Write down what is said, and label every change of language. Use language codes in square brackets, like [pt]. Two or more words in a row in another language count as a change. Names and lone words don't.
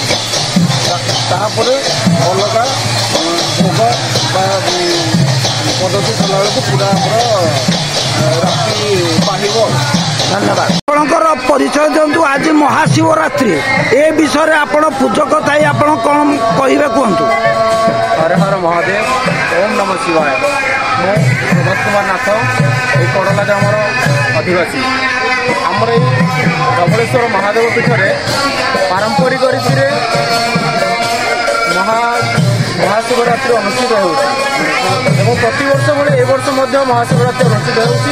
[or] ତାପରେ ଅଲଗା ଭୋଗ ବା ପଦ୍ଧତି କଲାବେଳକୁ ପୁରା ଆମର ରାତି ପାହିବ। ଧନ୍ୟବାଦ। ଆପଣଙ୍କର ପରିଚୟ ଦିଅନ୍ତୁ। ଆଜି ମହାଶିବରାତ୍ରି, ଏ ବିଷୟରେ ଆପଣ ପୂଜକ ଥାଇ ଆପଣ କ'ଣ କହିବେ କୁହନ୍ତୁ? [sa] हर हर महादेव, ओम नमः शिवाय। [or] ମୁଁ ପ୍ରଭାତ କୁମାର ନାଥ, এই କଡ଼ଲା ଗ୍ରାମର ଅଧିବାସୀ। ଆମର ଏଇ ଧବଳେଶ୍ୱର ମହାଦେବ ପୀଠରେ ପାରମ୍ପରିକ ରୀତିରେ ମହାଶିବରାତ୍ରି ଅନୁଷ୍ଠିତ ହେଉଛି ଏବଂ ପ୍ରତିବର୍ଷ ଭଳି ଏ ବର୍ଷ ମଧ୍ୟ ମହାଶିବରାତ୍ରି ଅନୁଷ୍ଠିତ ହେଉଛି।